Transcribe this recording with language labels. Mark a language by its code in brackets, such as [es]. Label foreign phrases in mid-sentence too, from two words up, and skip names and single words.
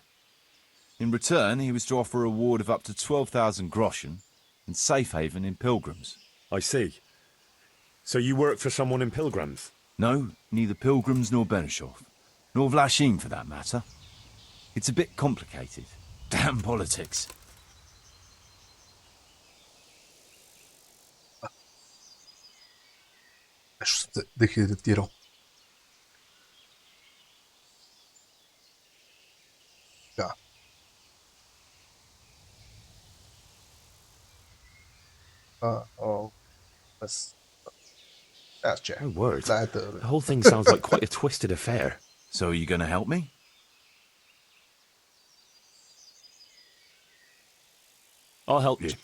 [en] In return, he was to offer a reward of up to 12,000 groschen and safe haven in Pilgrims. I see. So you work for someone in Pilgrims? No, neither Pilgrims nor Benishov, nor Vlachin for that matter. It's a bit complicated. Damn politics. [bg] Нещо се дехидратирал. Да. [en] That's Jack. Oh, word. The whole thing sounds like quite a twisted affair. So are you going to help me? I'll help you.